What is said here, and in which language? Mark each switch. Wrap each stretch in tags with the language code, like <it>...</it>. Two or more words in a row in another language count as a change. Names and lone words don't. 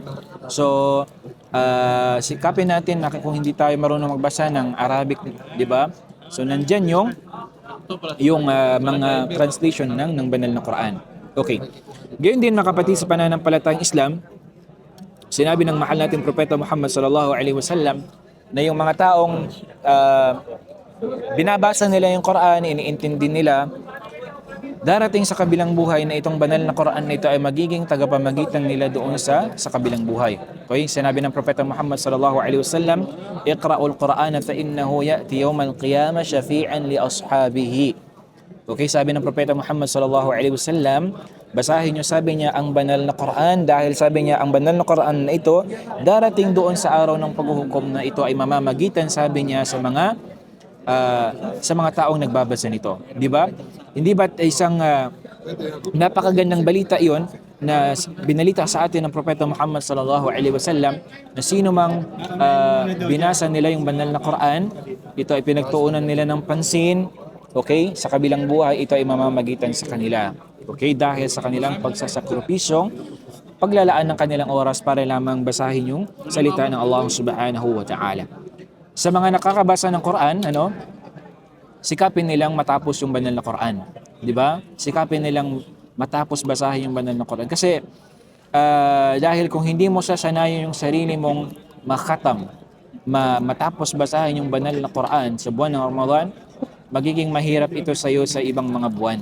<tl>So, sikapin natin na kung hindi tayo marunong magbasa ng Arabic, di ba? So, nandyan yung mga translation ng banal na Quran. Okay. Gayon din mga kapatid sa pananampalatayang Islam, sinabi ng mahal nating Propeta Muhammad</tl> <ar>صلى الله عليه وسلم</ar> <tl>na yung mga taong binabasa nila yung Quran, iniintindi nila, darating sa kabilang buhay na itong banal na Quran na ito ay magiging tagapamagitan nila doon sa kabilang buhay. Okay? Sinabi ng Propeta Muhammad</tl> <ar>صلى الله عليه وسلم اقرؤوا القرآن فإنه يأتي يوم القيامة شفيعا لأصحابه."</ar> <tl>Okay, sabi ng Propeta Muhammad</tl> <ar>صلى الله عليه وسلم,</ar> <tl>basahin niyo, sabi niya, ang banal na Quran, dahil sabi niya ang banal na Quran na ito darating doon sa araw ng paghuhukom na ito ay mamamagitan, sabi niya, sa mga taong nagbabasa nito. Di ba? Hindi ba isang napakagandang balita iyon na binalita sa atin ng Propeta Muhammad</tl> <ar>صلى الله عليه وسلم</ar> <tl>na sino mang binasa nila yung banal na Quran, ito ay pinagtuunan nila ng pansin, okay? Sa kabilang buhay, ito ay mamamagitan sa kanila. Okay? Dahil sa kanilang pagsasakripisyong paglalaan ng kanilang oras para lamang basahin yung salita ng Allah</tl> <ar>سبحانه وتعالى.</ar> <tl>Sa mga nakakabasa ng Quran, sikapin nilang matapos yung banal na Quran. Di ba? Sikapin nilang matapos basahin yung banal na Quran. Kasi dahil kung hindi mo sasanayin yung sarili mong makatam, matapos basahin yung banal na Quran sa buwan ng Ramadan, magiging mahirap ito sa iyo sa ibang mga buwan.</tl>